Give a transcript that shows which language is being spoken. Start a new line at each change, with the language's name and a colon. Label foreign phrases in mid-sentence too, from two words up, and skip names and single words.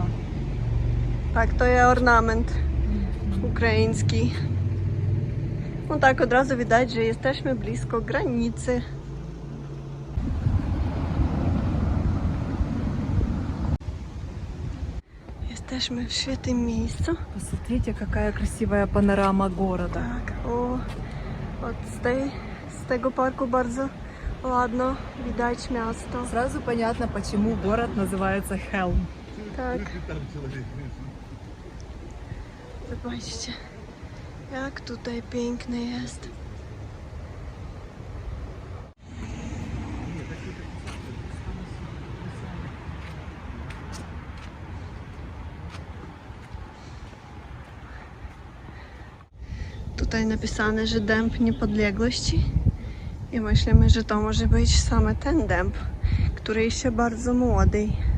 Polish: Tak, to jest ornament ukraiński. No tak, od razu widać, że jesteśmy blisko granicy. Jesteśmy w świetnym miejscu.
Russian: Посмотрите, какая красивая панорама города.
Polish: Tak, z tego parku bardzo ładno widać miasto.
Russian: Сразу понятно, почему город называется Хелм.
Polish: Tak. Zobaczcie, jak tutaj piękne jest. Tutaj napisane, że dęb niepodległości i myślimy, że to może być same ten dęb, który jeszcze bardzo młody.